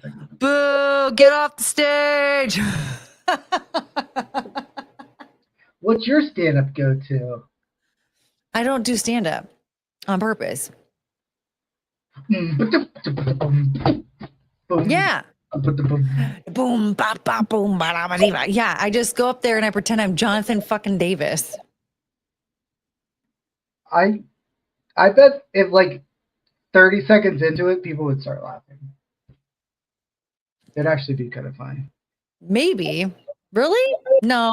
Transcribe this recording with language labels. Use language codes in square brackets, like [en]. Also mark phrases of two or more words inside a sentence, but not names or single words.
[en] Boo! Get off the stage! What's your stand-up go-to? I don't do stand-up on purpose. Yeah. Boom, bop, bop, boom, ba, da, ba, dee, ba. Yeah, I just go up there and I pretend I'm Jonathan fucking Davis. I bet if like 30 seconds into it, people would start laughing. It'd actually be kind of funny. Maybe. Really? No.